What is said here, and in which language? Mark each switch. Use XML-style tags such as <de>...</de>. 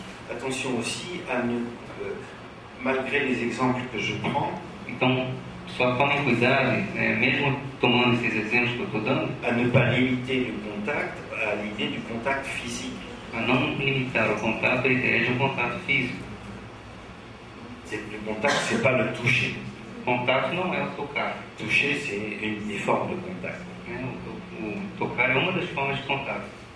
<fr>attention aussi à ne, malgré les exemples que je prends,</fr> <pt>Então, só tomem cuidado, né, mesmo tomando esses exemplos que eu estou dando,</pt> <fr>à ne pas limiter le contact à l'idée du contact physique.</fr> <pt>a não limitar o contato à ideia de um contato físico.</pt> <fr>Le contact, c'est pas le toucher.</fr> <pt>Contato não é o tocar.</pt> <fr>Toucher, c'est une des formes de contact.</fr> <pt>Né? O tocar é uma das formas de contato.</pt>